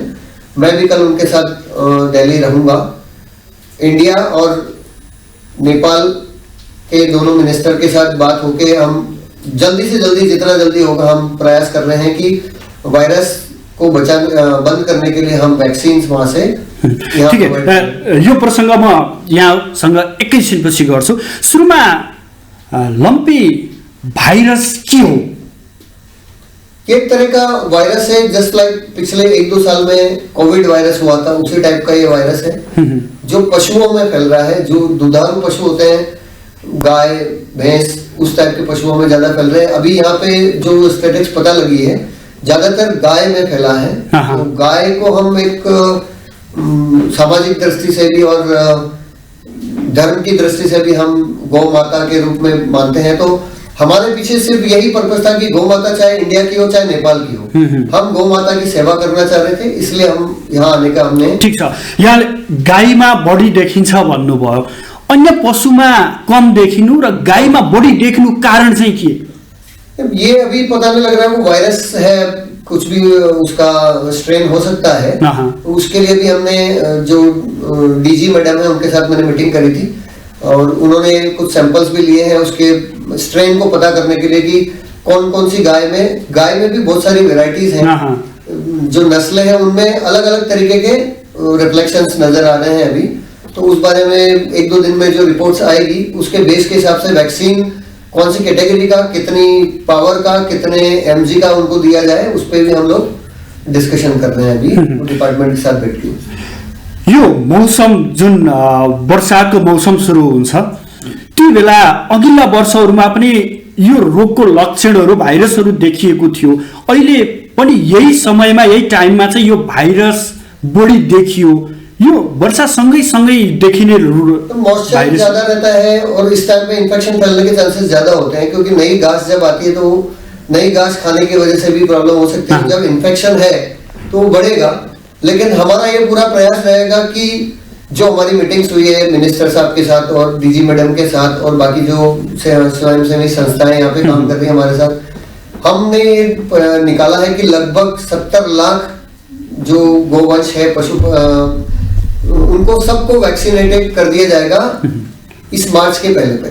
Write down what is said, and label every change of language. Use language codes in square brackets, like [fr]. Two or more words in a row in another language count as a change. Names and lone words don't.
[hi] मैं भी कल उनके साथ दिल्ली रहूंगा। इंडिया और नेपाल के दोनों मिनिस्टर के साथ बात होके हम जल्दी से जल्दी, जितना जल्दी होगा, हम प्रयास कर रहे हैं कि वायरस को बंद करने के लिए हम वैक्सीन वहां से। ठीक है, [ne] यो प्रसंग म यहाँसँग एकैछिनपछि गर्छु। सुरुमा लम्पी वायरस के हो? [hi] एक तरह का वायरस है, [en] just like [hi] पिछले 1-2 साल में कोविड वायरस हुआ था, उसी टाइप का ये वायरस है जो पशुओं में फैल रहा है। जो दुधारू पशु होते हैं, गाय भैंस, उस टाइप के पशुओं में ज्यादा फैल रहे हैं। अभी यहाँ पे जो स्टैटिस्टिक्स पता लगी है, ज्यादातर गाय में फैला है। तो गाय को हम एक सामाजिक दृष्टि से भी और धर्म की दृष्टि से भी हम गौ माता के रूप में मानते हैं। तो हमारे पीछे सिर्फ यही पर्पस था कि गौ माता चाहे इंडिया की हो चाहे नेपाल की हो, हम गौ माता की सेवा करना चाह रहे थे, इसलिए हम यहाँ आने का हमने। [ne] ठीक छ, यहाँ गाईमा बढी देखिन्छ भन्नुभयो, अन्य पशुमा कम देखिनु र गाईमा बढी देखिनु कारण चाहिँ के? [hi] ये अभी पता नहीं लग रहा है, वो वायरस है, कुछ भी उसका स्ट्रेन हो सकता है। उसके लिए भी हमने जो DG मैडम है उनके साथ मैंने मीटिंग करी थी, और उन्होंने कुछ सैंपल्स भी लिए हैं उसके स्ट्रेन को पता करने के लिए कि कौन कौन सी गाय में भी बहुत सारी वेराइटीज हैं, जो नस्लें हैं उनमें अलग अलग तरीके के रिफ्लेक्शंस नजर आ रहे हैं अभी। तो उस बारे में 1-2 दिन में जो रिपोर्ट्स आएगी, उसके बेस के हिसाब से वैक्सीन कौन सी कैटेगरी का, कितनी पावर का, कितने mg का उनको दिया जाए, उस पर भी हम लोग डिस्कशन कर रहे हैं अभी डिपार्टमेंट के साथ बैठ के। [ne] यो मौसम जुन वर्षाको मौसम सुरु हुन्छ, त्यो बेला अघिल्ला वर्षहरूमा पनि यो रोगको लक्षणहरू, भाइरसहरू देखिएको थियो। अहिले पनि यही समयमा, यही टाइममा चाहिँ यो भाइरस बढी देखियो। यो वर्षा सँगै देखिने [hi] मॉइस्चर ज्यादा रहता है और इस टाइम पे इन्फेक्शन फैलने के चांसेस ज्यादा होते हैं, क्योंकि नई घास जब आती है तो नई घास खाने की वजह से भी प्रॉब्लम हो सकती है। जब इन्फेक्शन है तो वो बढ़ेगा, लेकिन हमारा ये पूरा प्रयास रहेगा कि जो हमारी मीटिंग्स हुई है मिनिस्टर साहब के साथ और DG मैडम के साथ और बाकी जो स्वयंसेवी संस्थाएं यहाँ पे काम कर रही है हमारे साथ, हमने निकाला है कि लगभग 70 लाख जो गोवंश है, पशु, उनको सबको वैक्सीनेटेड कर दिया जाएगा इस मार्च के पहले।